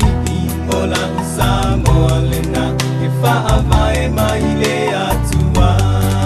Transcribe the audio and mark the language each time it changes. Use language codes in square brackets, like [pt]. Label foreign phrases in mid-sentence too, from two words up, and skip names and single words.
[sm] Samoa lena, [en] if I have my atua.